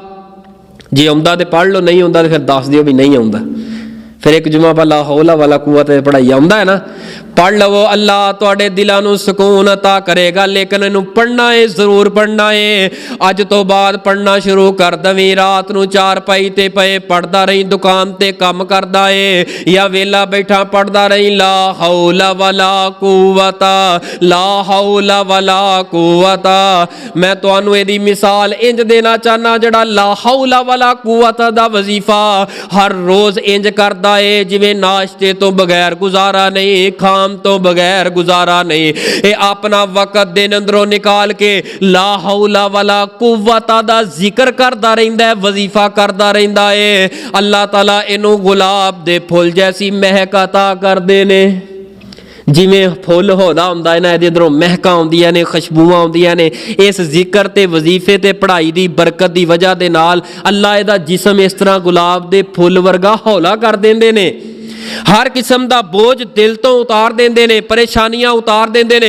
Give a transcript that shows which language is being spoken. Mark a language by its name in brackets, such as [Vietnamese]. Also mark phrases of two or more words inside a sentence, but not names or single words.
[Punjabi] جے آؤندا تے پڑھ لو، نہیں آؤندا تے فیر دس دیو بھی نہیں آؤندا، فیر ایک جمعہ پا [Arabic] لا حول ولا قوة [Punjabi] پڑھائی آؤندا ہے نا، پڑھ لوو، اللہ تہاڈے دلاں نوں سکون عطا کرے گا. لیکن اینوں پڑھنا ہے، ضرور پڑھنا ہے، اج توں بعد پڑھنا شروع کر دویں، رات نوں چارپائی تے پئے پڑھدا رہیں، دکان تے کام کردا ہے یا ویلا بیٹھا پڑھدا رہیں, दुकान ते काम करदा है या वेला बैठा पढ़दा रही, [Arabic] لا حول ولا قوة، لا حول ولا قوة, ला हौला वला कुव्वता। [Punjabi] میں تہانوں اہدی مثال انج دینا چاہنا، جیہڑا [Arabic] لا حول ولا قوة [Punjabi] دا وظیفہ ہر روز انج کردا ہے جیویں ناشتے توں بغیر گزارا نہیں، کھان توں بغیر گزارا نہیں، یہ اپنا وقت دن اندروں نکال کے [Arabic] لا حول ولا قوة [Punjabi] دا ذکر کردا رہندا ہے، وظیفہ کردا رہندا ہے, वजीफा करदा रहिंदा है। اللہ تعالیٰ اینوں گلاب دے پھل جیسی مہک عطا کردے نے، جیویں پھل ہوندا ہندا ہے نا، اہدے اندروں مہکاں آؤندیاں نے، خوشبوآں آؤندیاں نے، اس ذکر تے وظیفے تے پڑھائی دی برکت دی وجہ دے نال اللہ اہدا جسم اس طرح گلاب دے پھل ورگا ہولا کر دیندے نے، ہر قسم کا بوجھ دل توں اتار دیندے نے، پریشانیاں اتار دیندے نے, परेशानियां उतार देंदे ने।